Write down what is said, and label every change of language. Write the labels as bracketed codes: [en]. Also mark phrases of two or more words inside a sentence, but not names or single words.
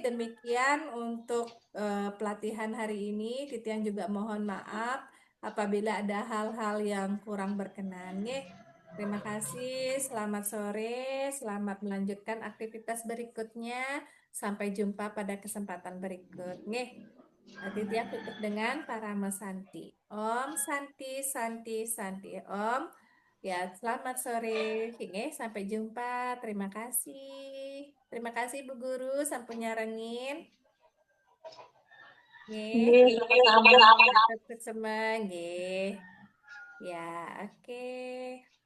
[id] Demikian untuk pelatihan hari ini. Titian juga mohon maaf apabila ada hal-hal yang kurang berkenan. Nggih. Terima kasih. Selamat sore. Selamat melanjutkan aktivitas berikutnya. Sampai jumpa pada kesempatan berikut. Nggih. Titian tutup dengan Parama Santi. [sa] Om Santi Santi Santi. Om. [id] Ya, selamat sore. Nggih, sampai jumpa. Terima kasih. Terima kasih Bu Guru, [ban] sampun nyarengin. [id] Nggih. Nggih, sama-sama. Tetap semang, nggih. Ya, oke.